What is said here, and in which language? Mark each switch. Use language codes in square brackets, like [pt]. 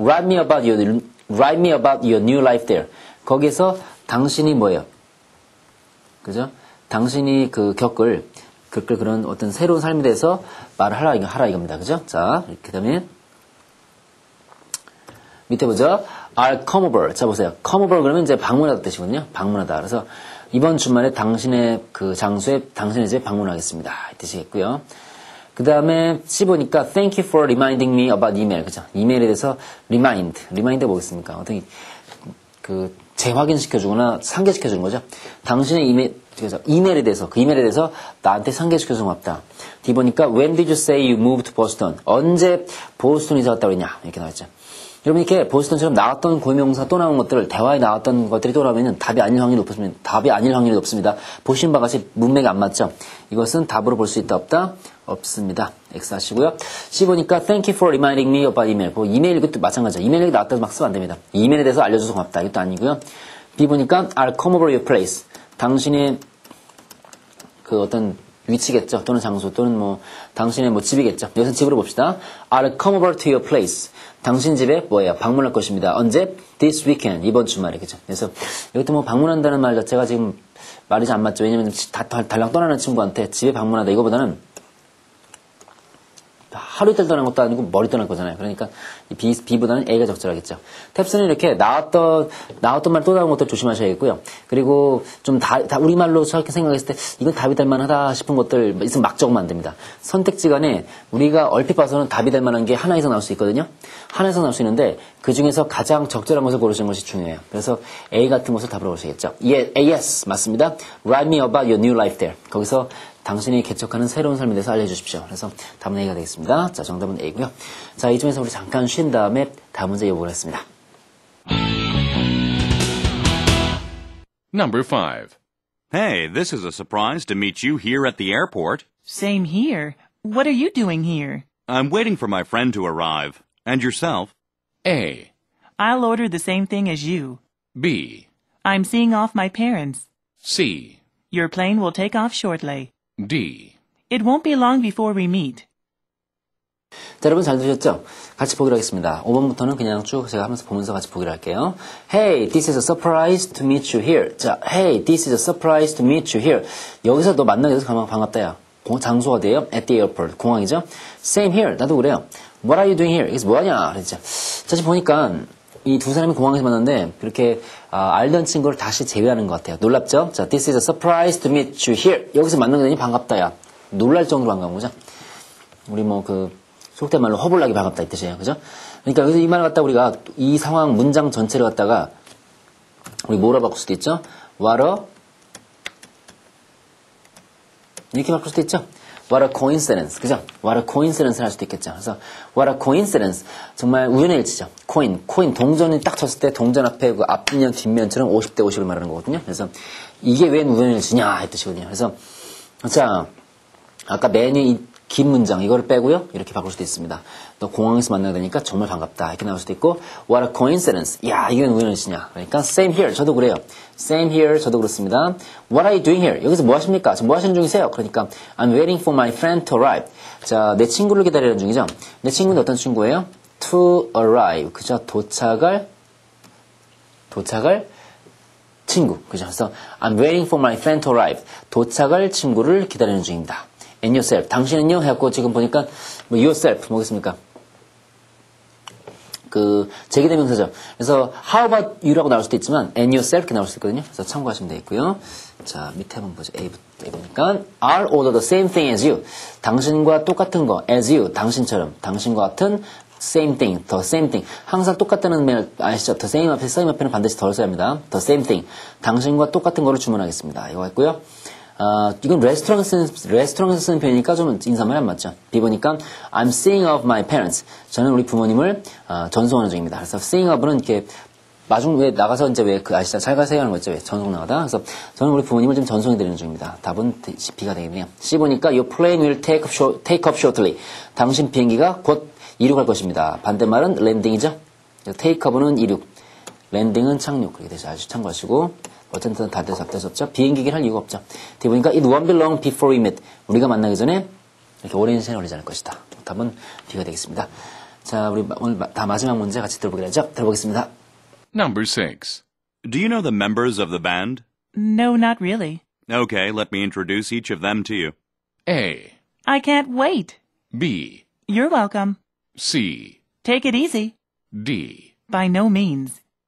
[en] Write me about your new life there. [ko] 거기서 당신이 뭐예요? 그죠? 당신이 겪을 그런 어떤 새로운 삶에 대해서 말을 하라 이겁니다. 그죠? 자, 그 다음에 밑에 보죠. [en] I'll come over. [ko] 자, 보세요. [en] come over [ko] 그러면 이제 방문하다 뜻이거든요. 방문하다. 그래서 이번 주말에 당신의 그 장소에 당신의 집에 방문하겠습니다. 이 뜻이겠고요. 그 다음에 C 보니까 [en] Thank you for reminding me about email. [ko] 그죠? 이메일에 대해서 remind 뭐겠습니까? 어떤 재확인시켜주거나 상기시켜주는 거죠. 당신의 이메일에 대해서 그 이메일에 대해서 나한테 상기시켜서 고맙다. D 보니까 [en] When did you say you moved to Boston? [ko] 언제 보스턴 이사 갔다고 했냐? 이렇게 나왔죠. 여러분 이렇게 보스턴처럼 나왔던 고유명사 또 나온 것들 대화에 나왔던 것들이 또 나오면 답이 아닐 확률이 높습니다. 보신 바와 같이 문맥이 안 맞죠? 이것은 답으로 볼 수 있다 없다? 없습니다. X 하시고요. C 보니까 [en] Thank you for reminding me about email. [ko] 이메일 이것도 마찬가지죠. 이메일 나왔다고 막 쓰면 안 됩니다. 이메일에 대해서 알려줘서 고맙다. 이것도 아니고요. B 보니까 [en] I'll come over your place. [ko] 당신의 그 어떤 위치겠죠. 또는 장소 또는 뭐 당신의 뭐 집이겠죠. 여기서 집으로 봅시다. [en] I'll come over to your place. [ko] 당신 집에 뭐예요? 방문할 것입니다. 언제? [en] This weekend. [ko] 이번 주말에. 그죠? 그래서 여기도 뭐 방문한다는 말 자체가 지금 말이 잘 안 맞죠. 왜냐면 달랑 떠나는 친구한테 집에 방문하다 이거보다는 하루 이틀 떠난 것도 아니고 머리 떠날 거잖아요. 그러니까 이 B보다는 A가 적절하겠죠. 탭스는 이렇게 나왔던 말 또 나온 것들 조심하셔야겠고요. 그리고 좀 우리말로 저렇게 생각했을 때 이건 답이 될 만하다 싶은 것들 있으면 막 적으면 안 됩니다. 선택지간에 우리가 얼핏 봐서는 답이 될 만한 게 하나 이상 나올 수 있거든요. 하나 이상 나올 수 있는데 그 중에서 가장 적절한 것을 고르시는 것이 중요해요. 그래서 A 같은 것을 답으로 고르시겠죠. yes, 맞습니다. [en] Write me about your new life there. [ko] 거기서 당신이 개척하는 새로운 삶에 대해서 알려주십시오. 그래서 답은 A가 되겠습니다. 자, 정답은 A고요. 자, 이쯤에서 우리 잠깐 쉰 다음에 다음 문제 이어보겠습니다. [en] Number 5. Hey, this is a surprise to meet you here at the airport. Same here. What are you doing here? I'm waiting for my friend to arrive. And yourself? A. I'll order the same thing as you. B. I'm seeing off my parents. C. Your plane will take off shortly. D. It won't be long before we meet. [ko] 자, 여러분 잘 들으셨죠? 같이 보기로 하겠습니다. 5번부터는 그냥 쭉 제가 하면서 보면서 같이 보기로 할게요. [en] Hey, this is a surprise to meet you here. 자, Hey, this is a surprise to meet you here. [ko] 여기서 너 만나게 돼서 반갑다, 야. 장소가 돼요? [en] At the airport. [ko] 공항이죠? [en] Same here. [ko] 나도 그래요. [en] What are you doing here? [ko] 여기서 뭐하냐? 그랬죠. 자, 지금 보니까 이 두 사람이 공항에서 만났는데 그렇게 알던 친구를 다시 제외하는 것 같아요. 놀랍죠? [en] 자, this is a surprise to meet you here. [ko] 여기서 만나게 되니 반갑다, 야. 놀랄 정도로 반가운 거죠? 우리 속된 말로 허블나게 반갑다 이 뜻이에요. 그죠? 그러니까 여기서 이 말을 갖다가 우리가 이 상황 문장 전체를 갖다가 우리 뭐라 바꿀 수도 있죠? [en] What a [ko] 이렇게 바꿀 수도 있죠? [en] What a coincidence. 그죠? What a coincidence [ko] 를 할 수도 있겠죠. [en] 그래서 What a coincidence. [ko] 정말 우연의 일치죠. 코인 동전이 딱 쳤을 때 동전 앞에 그 앞면 뒷면처럼 50대 50을 말하는 거거든요. 그래서 이게 웬 우연의 일치냐 이 뜻이거든요. 그래서 자, 아까 메뉴 긴 문장 이거를 빼고요. 이렇게 바꿀 수도 있습니다. 너 공항에서 만나게 되니까 정말 반갑다. 이렇게 나올 수도 있고 [en] What a coincidence. [ko] 야, 이건 우연이시냐. 그러니까 [en] same here. [ko] 저도 그래요. [en] Same here. [ko] 저도 그렇습니다. [en] What are you doing here? [ko] 여기서 뭐 하십니까? 지금 뭐 하시는 중이세요? 그러니까 [en] I'm waiting for my friend to arrive. [ko] 자, 내 친구를 기다리는 중이죠. 내 친구는 어떤 친구예요? [en] To arrive. [ko] 그죠? 도착할 친구. 그죠? [en] 그래서 I'm waiting for my friend to arrive. [ko] 도착할 친구를 기다리는 중입니다. [en] And yourself. [ko] 당신은요? 해갖고 지금 보니까 yourself 뭐겠습니까? 제기대명사죠. 그래서 [en] how about you [ko] 라고 나올 수도 있지만 [en] and yourself [ko] 이렇게 나올 수 있거든요. 그래서 참고하시면 되겠고요. 자, 밑에 한번 보죠. A 보니까 [en] I'll order the same thing as you. [ko] 당신과 똑같은 거 [en] as you. [ko] 당신처럼. 당신과 같은 [en] same thing, the same thing. [ko] 항상 똑같다는 말 아시죠? [en] the same [ko] 앞에는 반드시 덜 써야 합니다. [en] the same thing. [ko] 당신과 똑같은 거를 주문하겠습니다. 이거 했고요. 이건 레스토랑에서 쓰는 표현이니까 좀 인사말이 안 맞죠. B 보니까 [en] I'm seeing of my parents. [ko] 저는 우리 부모님을 전송하는 중입니다. 그래서 [en] seeing of [ko] 는 이렇게 마중 왜 나가서 이제 왜 그 아시죠? 잘 가세요 하는 거 있죠? 왜 전송 나가다. 그래서 저는 우리 부모님을 좀 전송해 드리는 중입니다. 답은 B가 되겠네요. C 보니까 [en] your plane will take off shortly. [ko] 당신 비행기가 곧 이륙할 것입니다. 반대말은 랜딩이죠. [en] take off [ko] 는 이륙, 랜딩은 착륙. 그렇게 돼서 아주 참고하시고 어쨌든 다 돼서 없죠. 비행기를 할 이유가 없죠. D 보니까 [en] it won't be long before we meet. [ko] 우리가 만나기 전에 이렇게 오랜 시간이 걸리지 않을 것이다. 답은 B가 되겠습니다. 자, 우리 오늘 다 마지막 문제 같이 들어보기로 하죠. 들어보겠습니다. [en] Number 6. Do you know the members of the band? No, not really. Okay, let me introduce each of them to you. A. I can't wait. B. You're welcome. C. Take it easy. D. By no means.